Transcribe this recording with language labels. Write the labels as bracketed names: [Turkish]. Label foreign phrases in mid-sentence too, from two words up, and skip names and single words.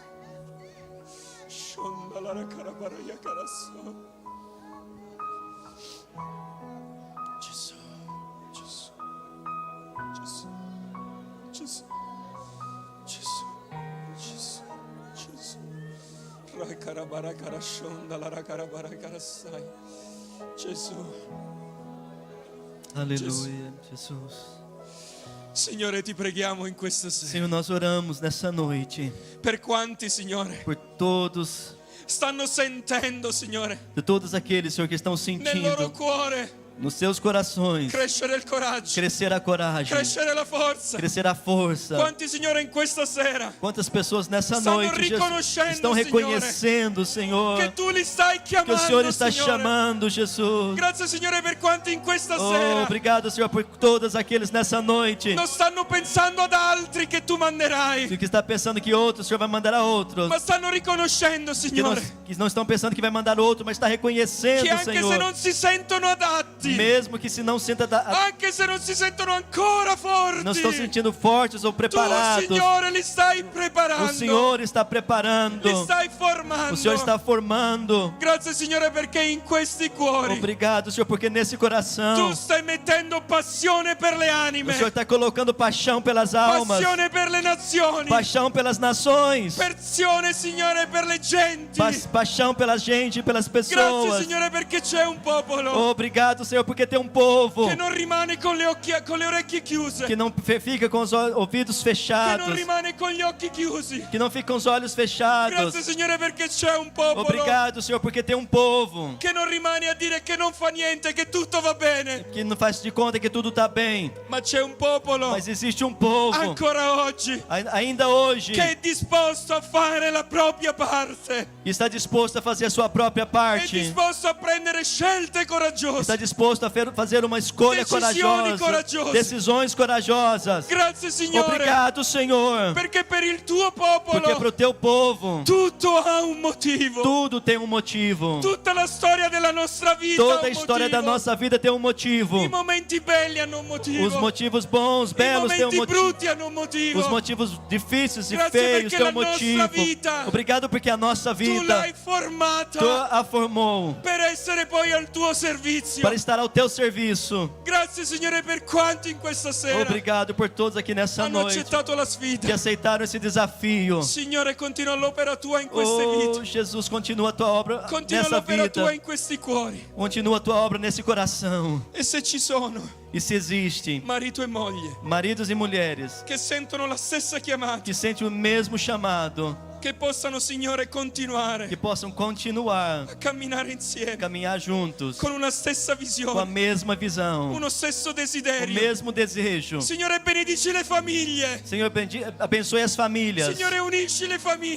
[Italian] Shondala la carabaraya carasso. Gesù, Gesù, Gesù, Gesù. Gesù, Gesù, Gesù. Rakarabara karashonda la rakarabara karasai. Gesù. [Portuguese] Aleluia, Jesus. [Italian] Signore, ti preghiamo in questa sera. [Portuguese] Senhor, nós oramos nessa noite [Italian] Per quanti, Signore, [Portuguese] por todos, [Italian] stanno sentendo, Signore, [Portuguese] de todos aqueles, Senhor, que estão [Italian] nel loro [Portuguese] sentindo [Italian] cuore [Portuguese] nos seus corações [Italian] crescere il coraggio, [Portuguese] crescer a coragem, [Italian] crescere la forza. [Portuguese] crescer a força. [Italian] Quanti, Signore, in questa sera [Portuguese] Quantas pessoas nessa [Italian] stanno [Portuguese] noite, Jesus, [Italian] riconoscendo, [Portuguese] estão reconhecendo, Senhor, [Italian] che tu li stai [Portuguese] que o [Italian] chiamando, [Portuguese] Senhor está [Italian] Signore. [Portuguese] chamando, Jesus. [Italian] Grazie, Signore, per quanti in questa Oh, sera [Portuguese] obrigado, Senhor, por todos aqueles nessa noite [Italian] non stanno pensando ad altri che tu manderai, [Portuguese] que está pensando que outro, o Senhor vai mandar a outros, [Italian] ma stanno riconoscendo, Signore, [Portuguese] que não estão pensando que vai mandar outro, mas está reconhecendo, [Italian] che anche se [Portuguese] Senhor, [Italian] non si sentono adatti, [Portuguese] mesmo que se não sinta [Italian] anche se non si sentono ancora forti, [Portuguese] não estão sentindo fortes ou [Italian] tu, [Portuguese] preparados, [Italian] Signore, li stai [Portuguese] o [Italian] preparando, [Portuguese] Senhor está preparando, [Italian] li stai formando. [Portuguese] o Senhor está formando. [Italian] Grazie, Signore, perché in questi cuori [Portuguese] Obrigado, Senhor, porque nesse coração [Italian] tu stai mettendo passione per le [Portuguese] o [Italian] anime, [Portuguese] Senhor está colocando paixão pelas almas, [Italian] passione per le nazioni, [Portuguese] paixão pelas nações, [Italian] passione, Signore, per le genti. [Portuguese] paixão pela gente, pelas [Italian] Grazie, [Portuguese] pessoas. [Italian] Signore, perché c'è un popolo [Portuguese] Obrigado, Senhor, porque tem um povo [Italian] che non rimane con le orecchie chiuse, [Portuguese] que não fica com os ouvidos [Italian] che non [Portuguese] fechados, [Italian] rimane con gli occhi chiusi. [Portuguese] que não fica com os olhos fechados. [Italian] Grazie, Signore, perché c'è un popolo [Portuguese] Obrigado, Senhor, porque tem um povo [Italian] che non rimane a dire che non fa niente, che tutto va bene, [Portuguese] que não faz de conta que tudo está bem, [Italian] ma c'è un popolo [Portuguese] mas existe um povo [Italian] ancora oggi [Portuguese] ainda hoje [Italian] che è disposto a fare la propria parte, [Portuguese] que está disposto a fazer a sua própria [Italian] è [Portuguese] parte, [Italian] disposto a prendere scelte coraggiose. [Portuguese] está disposto a fazer uma escolha [Italian] Decisioni [Portuguese] corajosa, [Italian] coraggiose. [Portuguese] decisões corajosas. [Italian] Grazie, Signore, [Portuguese] Obrigado, Senhor, [Italian] perché per il tuo [Portuguese] porque para [Italian] popolo [Portuguese] o teu povo [Italian] tutto ha un motivo. [Portuguese] tudo tem um motivo. [Italian] Tutta la storia della nostra vita ha [Portuguese] Toda a [Italian] un [Portuguese] história da [Italian] motivo. [Portuguese] nossa vida tem um motivo. [Italian] I momenti belli hanno un motivo. [Portuguese] Os motivos bons, [Italian] I [Portuguese] belos têm um [Italian] momenti [Portuguese] motivo. [Italian] brutti hanno un motivo. [Portuguese] Os motivos difíceis e [Italian] Grazie [Portuguese] feios [Italian] perché [Portuguese] têm [Italian] la [Portuguese] um [Italian] nostra [Portuguese] motivo. [Italian] vita [Portuguese] Obrigado porque a nossa [Italian] tu [Portuguese] vida [Italian] l'hai formata [Portuguese] tu a formou [Italian] per essere poi al tuo servizio. [Portuguese] para estar ao teu serviço. [Italian] Grazie, Signore, per quanti in questa sera [Portuguese] Obrigado por todos aqui nessa [Italian] hanno [Portuguese] noite [Italian] accettato la [Portuguese] que [Italian] sfida. [Portuguese] aceitaram esse desafio. [Italian] Signore, continua l'opera tua in queste Oh, vite. [Portuguese] Jesus, continua a tua obra [Italian] Continua [Portuguese] nessa [Italian] l'opera tua [Portuguese] vida. [Italian] in questi cuori. [Portuguese] Continua a tua obra nesse coração. [Italian] E se ci sono [Portuguese] E se existe [Italian] marito e moglie [Portuguese] maridos e mulheres [Italian] che sentono la stessa chiamata, [Portuguese] que sentem o mesmo chamado, [Italian] che possano, Signore, [Portuguese] que [Italian] continuare [Portuguese] possam continuar [Italian] a camminare insieme [Portuguese] caminhar juntos [Italian] con una stessa [Portuguese] com a [Italian] visione, [Portuguese] mesma visão, [Italian] uno stesso [Portuguese] o [Italian] desiderio. [Portuguese] mesmo desejo. [Italian] Signore, benedici le famiglie. [Portuguese] Senhor, abençoe as famílias. [Italian] Signore, unisci le famiglie.